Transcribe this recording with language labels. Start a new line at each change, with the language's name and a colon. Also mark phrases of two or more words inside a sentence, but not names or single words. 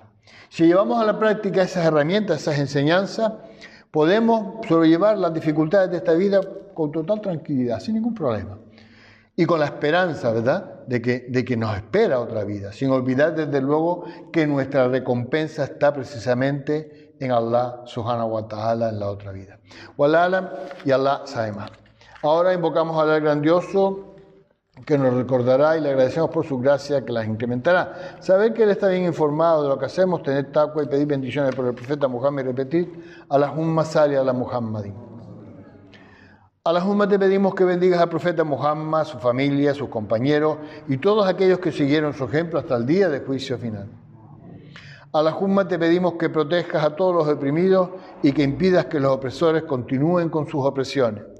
Spanish: Si llevamos a la práctica esas herramientas, esas enseñanzas, podemos sobrellevar las dificultades de esta vida con total tranquilidad, sin ningún problema. Y con la esperanza, ¿verdad?, de que nos espera otra vida, sin olvidar desde luego que nuestra recompensa está precisamente en
Arabic: الله سبحانه وتعالى
Spanish: en la otra vida.
Arabic: والله أعلم
Spanish: y Allah sabe más. Ahora invocamos a Allah grandioso que nos recordará y le agradecemos por su gracia que las incrementará. Saber que Él está bien informado de lo que hacemos, tener taqwa y pedir bendiciones por el profeta Muhammad y repetir
Arabic: اللهم صل على محمد.
Spanish: Allahumma, te pedimos que bendigas al profeta Muhammad, su familia, sus compañeros y todos aquellos que siguieron su ejemplo hasta el día del juicio final. Allahumma, te pedimos que protejas a todos los oprimidos y que impidas que los opresores continúen con sus opresiones.